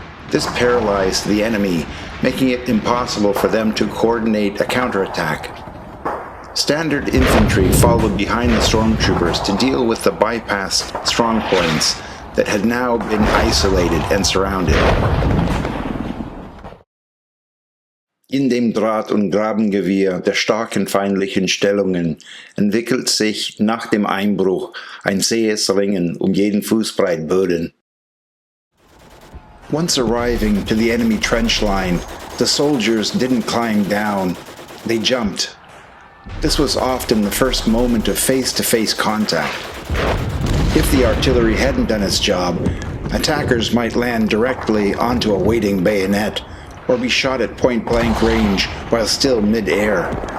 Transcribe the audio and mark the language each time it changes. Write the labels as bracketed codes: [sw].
[en] This paralyzed the enemy, making it impossible for them to coordinate a counterattack. Standard infantry followed behind the Stormtroopers to deal with the bypassed strongpoints that had now been isolated and surrounded. [de] In dem Draht- und Grabengewirr der starken feindlichen Stellungen entwickelt sich nach dem Einbruch ein zähes Ringen jeden Fußbreit Boden. [en] Once arriving to the enemy trench line, the soldiers didn't climb down, they jumped. This was often the first moment of face-to-face contact. If the artillery hadn't done its job, attackers might land directly onto a waiting bayonet or be shot at point-blank range while still mid-air.